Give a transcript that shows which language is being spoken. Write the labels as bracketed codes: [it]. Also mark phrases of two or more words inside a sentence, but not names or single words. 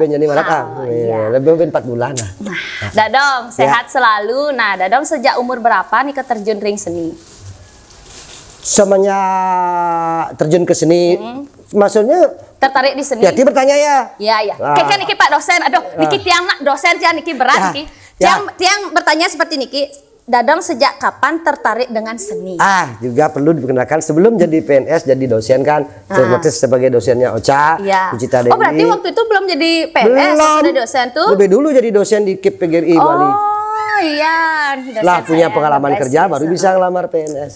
[id] Lebih 4 bulan lah. Dadong sehat selalu. Nah, Dadong sejak umur berapa nih terjun ring seni? Semenjak terjun ke seni, maksudnya tertarik di seni. Ya, dia bertanya ya. Iya. Kayak niki Pak dosen. [ban] Aduh, niki tiang nak dosen tiang niki berat niki. [id] Tiang bertanya seperti niki. Dadong sejak kapan tertarik dengan seni? Juga perlu diperkenalkan sebelum jadi PNS jadi dosen kan. Otomatis sebagai dosennya Ocha, Kucita Dewi. Oh, berarti waktu itu belum jadi PNS, sudah dosen tuh? Lebih dulu jadi dosen di KIP PGRI Bali. Oh iya. Lah punya pengalaman kerja baru bisa ngelamar PNS.